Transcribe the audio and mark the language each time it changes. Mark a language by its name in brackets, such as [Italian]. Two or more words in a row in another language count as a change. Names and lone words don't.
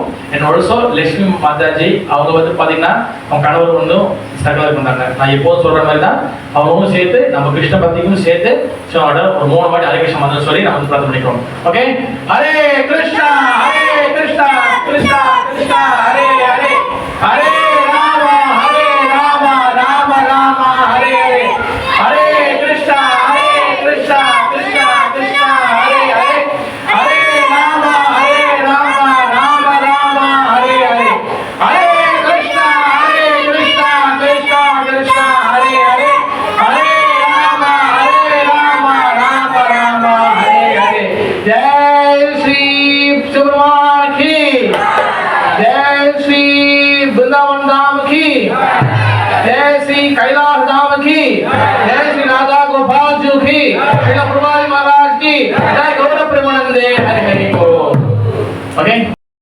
[English] and also [Tamil] லட்சுமி மாதாஜி, அவங்க வந்து பார்த்தீங்கன்னா அவங்க கணவர் வந்து ஸ்ட்ரகிள் பண்ணாங்க. நான் எப்போதும் சொல்ற மாதிரி தான் அவங்களும் சேர்த்து நம்ம கிருஷ்ண பக்திக்கும் சேர்த்து ஒரு 3 வாட்டி ஹரே கிருஷ்ண மந்திரம் சொல்லி நம்ம பிரார்த்தனை பண்ணிக்கிறோம். [Sanskrit] ஓகே, हरे कृष्णा कृष्णा कृष्णा हरे हरे, हरे राम राम राम हरे हरे, हरे कृष्णा कृष्णा कृष्णा कृष्णा हरे हरे, हरे राम राम राम हरे हरे, हरे कृष्णा कृष्णा कृष्णा हरे हरे, हरे राम राम राम हरे हरे. [Hindi] जय श्री शिवपेरुमान की, जय श्री बृन्दावन की, जय श्री कैलाश धाम की, जय श्री राधा गोपाल जी की, श्रील प्रभुपाद महाराज की, जय गौर प्रेमानंदे, हरि हरि बोल. ओके